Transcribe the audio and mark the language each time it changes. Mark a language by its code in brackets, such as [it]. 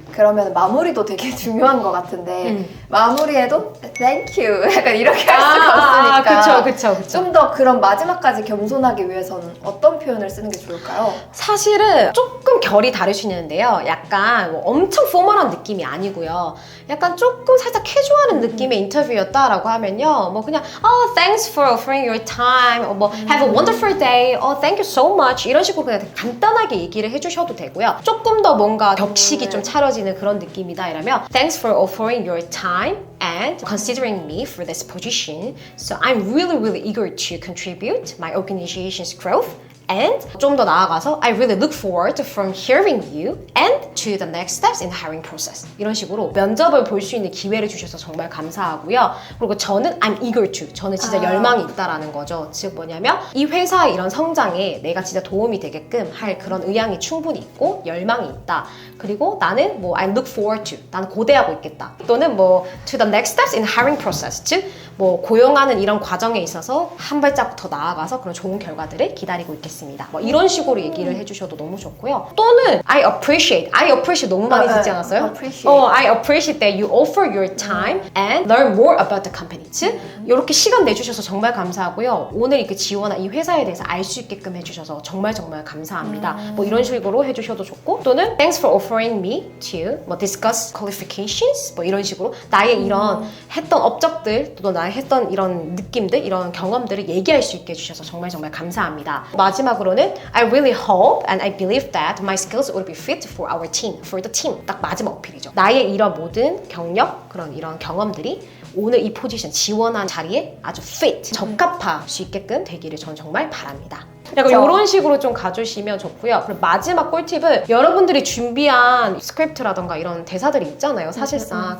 [ko] 그러면 마무리도 되게 중요한 것 같은데 마무리에도 [en] thank you [ko] 약간 이렇게 할 수가 없으니까 그쵸. 좀 더 그런 마지막까지 겸손하기 위해서는 어떤 표현을 쓰는 게 좋을까요? 사실은 조금 결이 다를 수 있는데요. 약간 뭐 엄청 포멀한 느낌이 아니고요. 약간 조금 살짝 캐주얼한 느낌의 인터뷰였다라고 하면요. 뭐 그냥 [en] thanks for offering your time. 뭐 have a wonderful day. Thank you so much. [ko] 이런 식으로 그냥 되게 간단하게 얘기를 해주셔도 되고요. 조금 더 뭔가 격식이 좀 차려지는 그런 느낌이다 이러면 [en] thanks for offering your time and considering me for this position. So I'm really eager to contribute my organization's growth And [ko] 좀 더 나아가서 [en] I really look forward from hearing you and to the next steps in the hiring process. [ko] 이런 식으로 면접을 볼 수 있는 기회를 주셔서 정말 감사하고요. 그리고 저는 [en] I'm eager to. [ko] 저는 진짜 열망이 있다라는 거죠. 즉 뭐냐면 이 회사의 이런 성장에 내가 진짜 도움이 되게끔 할 그런 의향이 충분히 있고 열망이 있다. 그리고 나는 뭐 [en] I look forward to. [ko] 나는 고대하고 있겠다. 또는 뭐 [en] to the next steps in the hiring process. [ko] 즉 뭐 고용하는 이런 과정에 있어서 한 발자국 더 나아가서 그런 좋은 결과들을 기다리고 있겠습니다. 뭐 이런 식으로 얘기를 해주셔도 너무 좋고요. 또는 [en] I appreciate [ko] 너무 많이 듣지 않았어요? [en] I appreciate that you offer your time and learn more about the company. [ko] 즉 이렇게 시간 내주셔서 정말 감사하고요. 오늘 이렇게 지원한 이 회사에 대해서 알 수 있게끔 해주셔서 정말 감사합니다. 뭐 이런 식으로 해주셔도 좋고 또는 [en] Thanks for offering me to [ko] 뭐 [en] discuss qualifications [ko] 뭐 이런 식으로 나의 이런 했던 업적들 또 나의 했던 이런 느낌들 이런 경험들을 얘기할 수 있게 해주셔서 정말 감사합니다. [en] 마지막으로는 I really hope and I believe that my skills will be fit for our team, for the team. [ko] 딱 마지막 어필이죠. 나의 이런 모든 경력 그런 이런 경험들이 오늘 이 포지션 지원한 자리에 아주 fit, 적합할 수 있게끔 되기를 전 정말 바랍니다. 약간 이런 식으로 좀 가주시면 좋고요. 그리고 마지막 꿀팁은 여러분들이 준비한 스크립트라던가 이런 대사들이 있잖아요, 사실상.